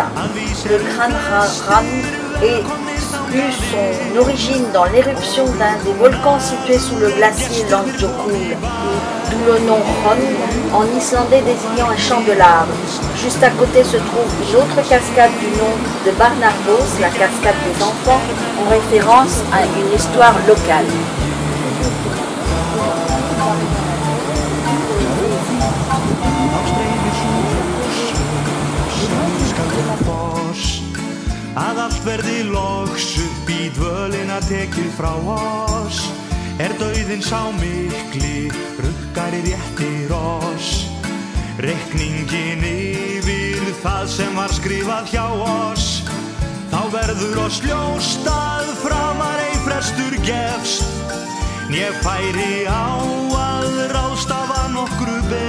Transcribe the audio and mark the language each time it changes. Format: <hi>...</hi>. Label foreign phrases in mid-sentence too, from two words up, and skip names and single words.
<fr>Le Granraun eut son origine dans l'éruption d'un des volcans situés sous le glacier Langjökull, d'où le nom Ron, en islandais désignant un champ de lave. Juste à côté se trouve une autre cascade du nom de Barnafoss, la cascade des enfants, en référence à une histoire locale.</fr> <is>Að allt verði loks upp í dvölina tekið frá oss dauðinn sá mikli rukkar í réttir oss reikningin yfir það sem var skrifað hjá oss þá verður oss ljóst að framar ei frestur gefst né færi á að ráðstafa nokkru</is>